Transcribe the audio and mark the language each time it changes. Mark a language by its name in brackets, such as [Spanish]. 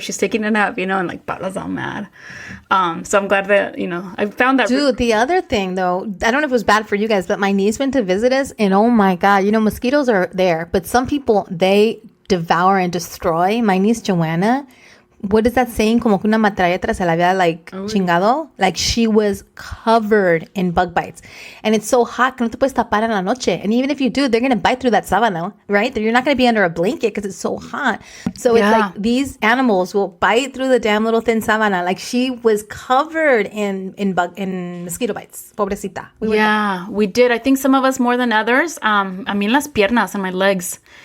[English] She's taking a nap, you know, and like, Paula's all mad. So I'm glad that, you know, I found that. Dude, the other thing though, I don't know if it was bad for you guys, but my niece went to visit us, and oh my God, you know, mosquitoes are there, but some people, they devour and destroy. My niece Joanna, what is that saying? [Spanish] Como que una metralleta se la había like chingado. [English] Like she was covered in bug bites. And it's so hot [Spanish] que no te puedes tapar en la noche. [English] And even if you do, they're going to bite through that sábana, right? You're not going to be under a blanket because it's so hot. So it's like these animals will bite through the damn little thin sábana. Like she was covered in mosquito bites. [Spanish] Pobrecita. [English] We did. I think some of us more than others. I mean, [Spanish] las piernas [English] and my legs.